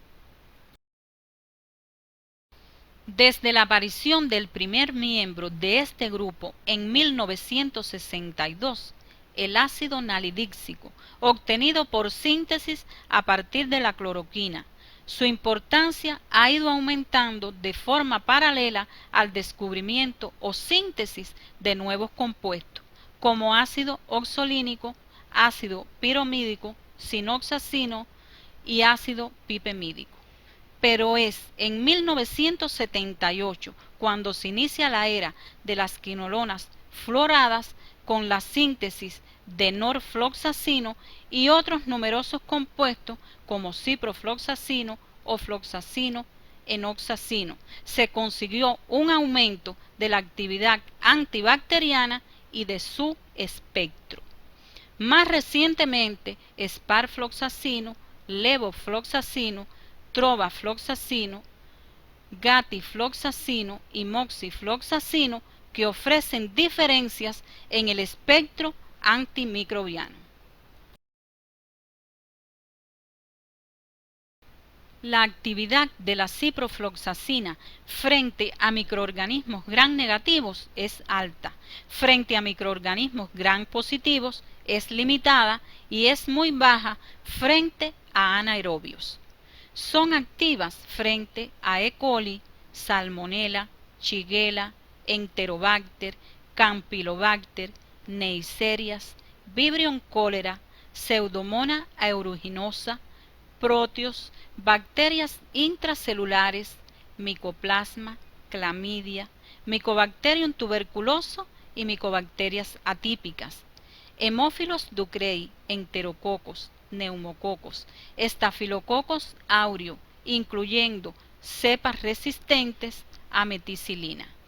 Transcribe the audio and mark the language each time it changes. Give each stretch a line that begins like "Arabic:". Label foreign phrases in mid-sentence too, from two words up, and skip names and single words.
Spanish: Desde la aparición del primer miembro de este grupo en 1962, el ácido nalidíxico, obtenido por síntesis a partir de la cloroquina, Su importancia ha ido aumentando de forma paralela al descubrimiento o síntesis de nuevos compuestos, como ácido oxolínico, ácido piromídico, sinoxacino y ácido pipemídico. Pero es en 1978 cuando se inicia la era de las quinolonas fluoradas con la síntesis de norfloxacino y otros numerosos compuestos como ciprofloxacino o floxacino, enoxacino. Se consiguió un aumento de la actividad antibacteriana y de su espectro. Más recientemente, sparfloxacino, levofloxacino, trovafloxacino, gatifloxacino y moxifloxacino que ofrecen diferencias en el espectro antimicrobiano. La actividad de la ciprofloxacina frente a microorganismos gram negativos es alta, frente a microorganismos gram positivos es limitada y es muy baja frente a anaerobios. Son activas frente a E. coli, Salmonella, Shigella, Enterobacter, Campylobacter, Neisseриas, Vibrio cholera, Pseudomonas aeruginosa, protios, bacterias intracelulares, micoplasma, clamidia, Mycobacterium tuberculoso y micobacterias atípicas, Hemófilos ducreyi, enterococos, neumococos, Staphylococcus aureus, incluyendo cepas resistentes a meticilina.